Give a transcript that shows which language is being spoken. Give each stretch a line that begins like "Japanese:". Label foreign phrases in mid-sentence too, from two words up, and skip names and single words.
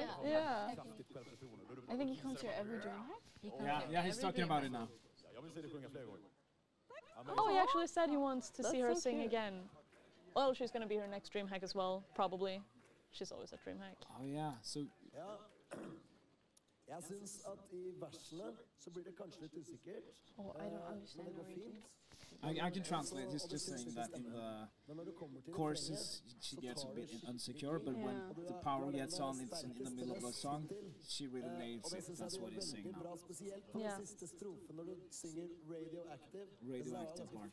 English: Yeah. I think he comes here every DreamHack. Yeah, he's talking about it now. Oh, he actually said he wants to see her so sing cute. again. Well, she's gonna be her next DreamHack as well, probably. She's always at DreamHack. Oh yeah, so
Norwegian: Jeg syns at I versene så blir det kanskje litt usikkert.
English: Oh, I don't understand Norwegian. I can translate. He's just saying that in the choruses she gets a bit insecure, but when the power gets on, it's in the middle of a song, she really nails it. That's what he's saying now. Yeah. Radioactive part.